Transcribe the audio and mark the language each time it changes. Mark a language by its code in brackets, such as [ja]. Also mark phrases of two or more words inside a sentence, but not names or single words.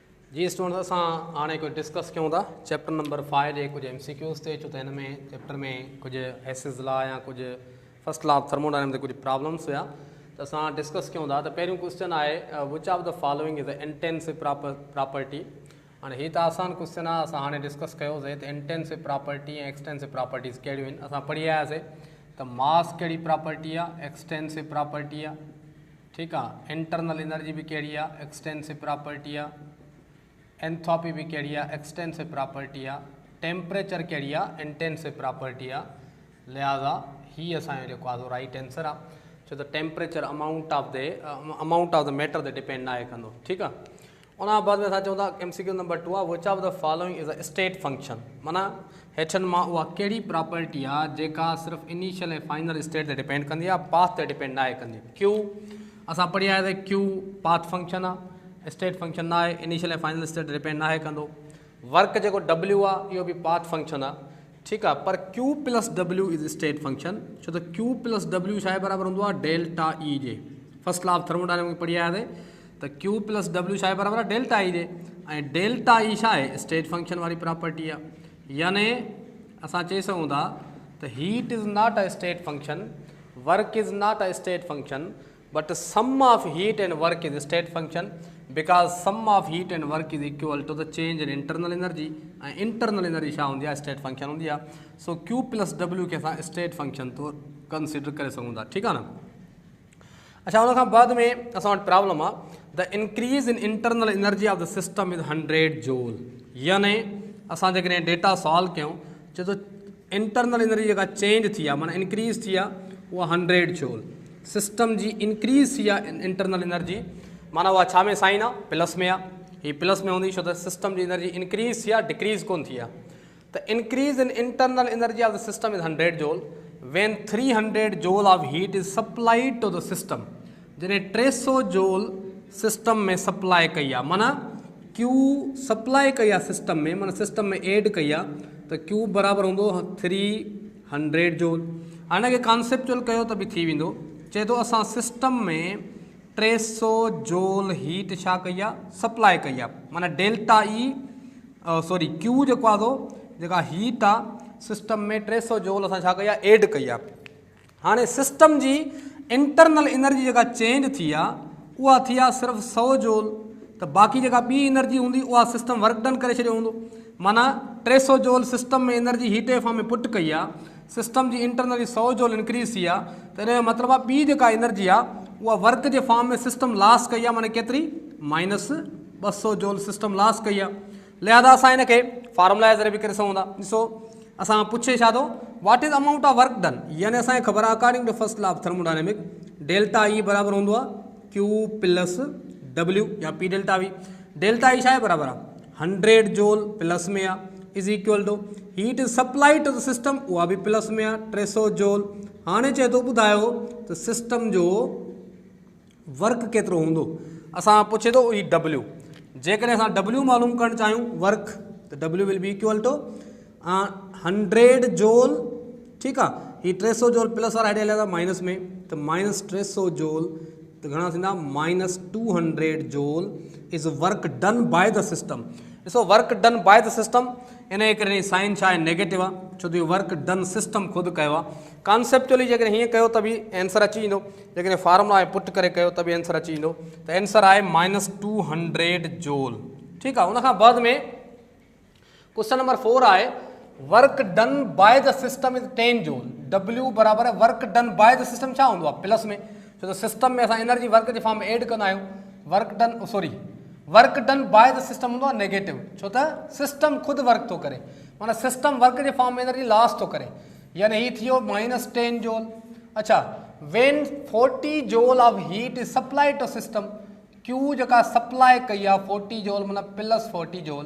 [sd] जी स्टूडेंट्स असां हाणे कुछ डिस्कस कयूं था [en] chapter number [sd] 5 जे कुछ MCQs ते छो त हिन में चैप्टर में कुछ एसिड्स ला या कुछ [en] first law of thermodynamics [sd] ते कुछ प्रॉब्लम्स हुआ त असां डिस्कस कयूं था। त पहिरियों क्वेश्चन आहे [en] which of the following is a intensive property. [sd] हाणे हीअ त आसान क्वेश्चन आहे, असां हाणे डिस्कस कयोसीं त [en] intensive property [sd] ऐं [en] extensive properties [sd] कहिड़ियूं आहिनि। असां पढ़ी आयासीं त मास कहिड़ी प्रॉपर्टी आहे, [en] extensive property [sd] आहे, ठीकु आहे। [en] internal energy [sd] बि कहिड़ी आहे, [en] extensive property [sd] आहे। एंथ्रोपी भी कहिड़ी आहे, [en] extensive property [sd] आहे। टेम्परेचर कहिड़ी आहे, [en] intensive property [sd] आहे। लिहाज़ा ही असांजो जेको आहे [en] right answer [sd] आहे, छो त [en] temperature amount of the matter [sd] ते डिपेंड आहे कंदो, ठीकु आहे। उन खां बाद में असां चऊं था [en] MCQ number [sd] 2 आहे [en] which of the following is a state function. [sd] माना हेठनि मां उहा कहिड़ी प्रॉपर्टी आहे जेका सिर्फ़ु इनिशियल ऐं [en] final state [sd] ते डिपेंड कंदी आहे, पाथ ते डिपेंड न आहे कंदी। क्यू असां पढ़ी आयासीं, [en] Q path function [sd] आहे, [en] state function [sd] ना है, इनिशियल ऐं [en] final state [sd] डिपेंड ना है कंदो। वर्क जेको W आहे इहो बि [en] path function [sd] आहे, ठीकु आहे। [en] पर Q plus W is state function, [sd] छो त [en] Q plus W [sd] छा आहे बराबरि हूंदो आहे [en] delta E [sd] जे। [en] first law of thermodynamics [sd] पढ़ी आयासीं त [en] Q plus W [sd] छा आहे बराबरि आहे [en] delta E [sd] जे, ऐं [en] delta E [sd] छा आहे [en] state function [sd] वारी प्रॉपर्टी आहे। यानी असां चई सघूं था त [en] heat is not a state function, work is not a state function, but sum of heat and work is a state function because sum of heat and work is equal to the change in internal energy, and internal energy [sd] छा हूंदी आहे [en] state function [sd] हूंदी आहे। सो [en] Q plus W [sd] खे असां [en] state function [sd] तो कंसिडर करे सघूं था, ठीकु आहे न। अच्छा, उन खां बाद में असां वटि प्रॉब्लम आहे [en] the increase in internal energy of the system is 100 joule. [sd] यानी असां जेकॾहिं [en] data solve [sd] कयूं, चए थो [en] internal energy [sd] जेका चेंज थी आहे माना इंक्रीज़ थी आहे उहा 100 जूल। सिस्टम जी इंक्रीज़ थी आहे [en] internal energy, [sd] माना उहा छा में साइन आहे, प्लस में आहे। हीअ प्लस में हूंदी छो त सिस्टम जी एनर्जी इंक्रीज़ थी आहे, डिक्रीज़ कोन थी आहे। [en] त increase in internal energy of the system is 100 joule when 300 joule of heat is supplied to the system. [sd] जॾहिं 300 [en] joule system [sd] में सप्लाई कई आहे, माना [en] Q supply [sd] कई आहे सिस्टम में, माना सिस्टम में एड कई आहे, त Q बराबरि हूंदो 300 जूल। हाणे हिनखे कॉन्सेप्चुअल कयो त बि थी वेंदो। चए थो असां सिस्टम में 300 [en] joule heat [sd] छा कई आहे, सप्लाई कई आहे, माना [en] delta E Q [sd] जेको आहे जेका हीट आहे सिस्टम में 300 जूल असां छा कई आहे, एड कई आहे। हाणे सिस्टम जी [en] internal energy [sd] जेका चेंज थी आहे उहा थी आहे सिर्फ़ु 100 जूल, त बाक़ी जेका ॿी एनर्जी हूंदी उहा [en] system work done [sd] करे छॾियो हूंदो। माना 300 [en] joule system [sd] में [en] energy heat [sd] जे फॉर्म में पुट कई आहे, सिस्टम जी इंटरनली 100 [en] joule increase [sd] थी आहे, त हिन जो मतिलबु आहे ॿी जेका एनर्जी आहे उहा वर्क जे फॉर्म में [en] system loss [sd] कई आहे, माना केतिरी -200 [en] joule system loss [sd] कई आहे। लिहाज़ा असां हिनखे फार्मूला जे ज़रिए बि करे सघूं था। ॾिसो असां पुछे छा थो, [en] what is amount of work done, [sd] यानी असांखे ख़बर आहे [en] according to first law of thermodynamics delta E [sd] बराबरि हूंदो आहे [en] Q plus W [sd] या [en] P delta V. delta E [sd] छा आहे बराबरि आहे 100 [en] joule plus [sd] में आहे [en] is equal to heat is supplied to the system, [sd] उहा बि प्लस में आहे 300 जूल। हाणे चए थो ॿुधायो त सिस्टम जो वर्क केतिरो हूंदो। असां पुछे थो ही W, जेकॾहिं असां W मालूम करणु चाहियूं वर्क, त [en] W will be equal to 100 joule, [sd] ठीकु आहे। ही 300 [en] joule plus [sd] वारा हेॾे हलिया था माइनस में, त -300 जूल त घणा थींदा -200 [en] joule is work done by the system. [sd] ॾिसो [en] work done by the system, [sd] इन जे करे साइन छा आहे नेगेटिव आहे, छो त इहो [en] work done system [sd] ख़ुदि कयो आहे। कॉन्सेप्चुअली जेकॾहिं हीअं कयो त बि आंसर अची वेंदो, जेकॾहिं फार्मूला में पुट करे कयो त बि आंसर अची वेंदो। त आंसर आहे -200 जूल, ठीकु आहे। उनखां बाद में [en] question number 4 [sd] आहे [en] work done by the system is 10 joule. [sd] W बराबरि आहे [en] work done by the system [sd] छा हूंदो आहे, प्लस में, छो त सिस्टम में असां [en] energy work [sd] जे फॉर्म में एड कंदा आहियूं। [en] work done by the system [sd] हूंदो आहे नेगेटिव, छो त सिस्टम ख़ुदि वर्क थो करे, माना [en] system work [sd] जे फॉर्म में [en] energy loss [sd] थो करे, यानी हीअ थी वियो -10 जूल। [en] अच्छा, when 40 joule of heat is supplied to system, Q [sd] जेका सप्लाई कई आहे [en] 40 जूल माना +40 जूल।